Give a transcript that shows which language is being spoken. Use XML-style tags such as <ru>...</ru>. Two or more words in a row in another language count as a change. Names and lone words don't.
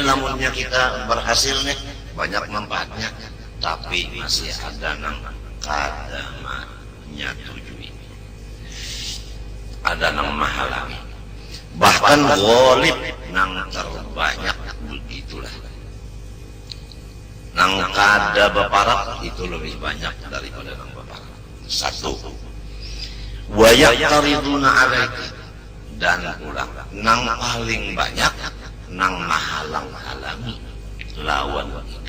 <bjn>Lamunnya kita berhasil nih, banyak manfaatnya. Tapi masih ada yang kada menyetujui, ada yang menghalangi. Bahkan ghalib yang terbanyak begitulah. Nang kada beparak itu lebih banyak daripada nang beparak. Satu,</bjn> <ar>wa yaqtariduna alaika,</ar> <bjn>dan ulang nang paling banyak nang menghalang-halangi lawan kita.</bjn>